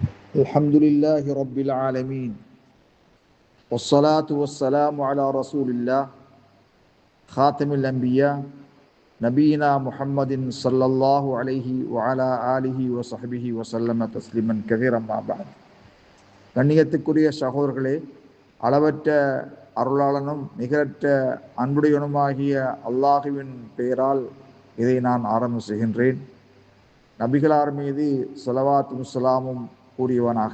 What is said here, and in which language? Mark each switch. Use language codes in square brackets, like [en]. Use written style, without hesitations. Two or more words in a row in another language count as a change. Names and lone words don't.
[ar] الحمد لله رب العالمين والصلاة والسلام على رسول الله خاتم الأنبياء نبينا محمد صلى الله عليه وعلى آله وصحبه وسلم تسليما كثيرا ما بعد. [ta] கண்ணியத்துக்குரிய சகோதரர்களே, அளவற்ற அருளாளனும் நிகரற்ற அன்புடையனுமாகிய அல்லாஹுவின் பெயரால் இதை நான் ஆரம்பம் செய்கின்றேன். நபிகளார் மீது ஸலவாத்தும் ஸலாமும் கூறியவனாக.